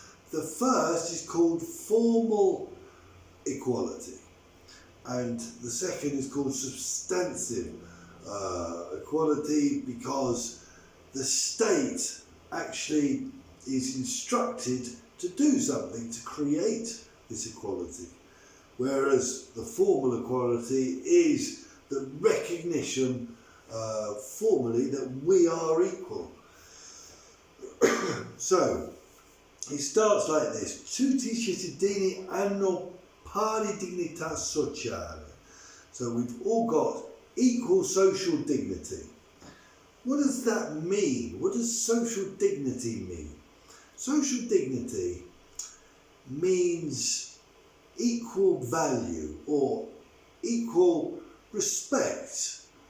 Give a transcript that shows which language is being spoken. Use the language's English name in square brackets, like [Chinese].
[English] The first is called formal equality, and the second is called substantive equality, because the state actually is instructed to do something to create this equality, whereas the formal equality is the recognition formally that we are equal. So it starts like this: [Italian] tutti i cittadini hanno pari dignità sociale. [English] So we've all got equal social dignity. What does that mean? What does social dignity mean? Social dignity means equal value or equal respect.